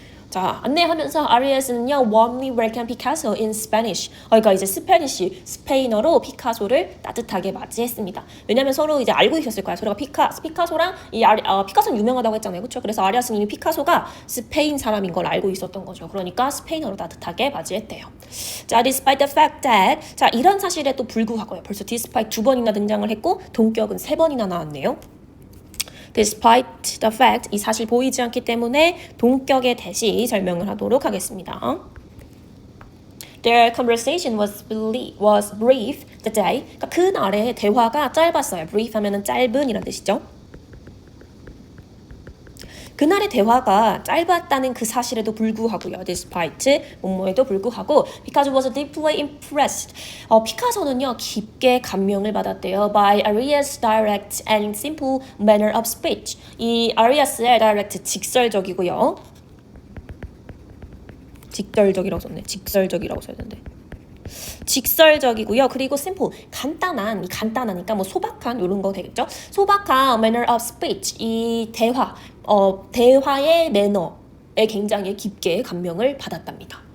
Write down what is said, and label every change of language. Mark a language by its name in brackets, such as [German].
[Korean] 자, 안내하면서 아리에스는요, [English] warmly welcome Picasso in Spanish. [Korean] 그러니까 이제 스페인어로 피카소를 따뜻하게 맞이했습니다. 왜냐면 서로 이제 알고 있었을 거야. 서로가 피카소랑 피카소는 유명하다고 했잖아요. 그렇죠? 그래서 아리아스는 이미 피카소가 스페인 사람인 걸 알고 있었던 거죠. 그러니까 스페인어로 따뜻하게 맞이했대요. [English] 자, despite the fact that. [Korean] 자, 이런 사실에도 불구하고요. 벌써 despite 2번이나 등장을 했고 동격은 3번이나 나왔네요. [English] Despite the fact, [Korean] 이 사실 보이지 않기 때문에 동격의 대시 설명을 하도록 하겠습니다. [English] Their conversation was brief that day. [Korean] 그러니까 그날의 대화가 짧았어요. brief 하면은 짧은 이란 뜻이죠. 그날의 대화가 짧았다는 그 사실에도 불구하고요. [English] Despite [Korean] 뭐뭐에도 불구하고 [English] because was deeply impressed. [Korean] 피카소는요, 깊게 감명을 받았대요. [English] By Arias' direct and simple manner of speech. [Korean] 이 아리아스의 direct 직설적이고요. 직설적이라고 써야 되는데. 직설적이고요. 그리고 simple, 간단하니까 뭐 소박한 이런 거 되겠죠. 소박한 manner of speech, 이 대화의 매너에 굉장히 깊게 감명을 받았답니다.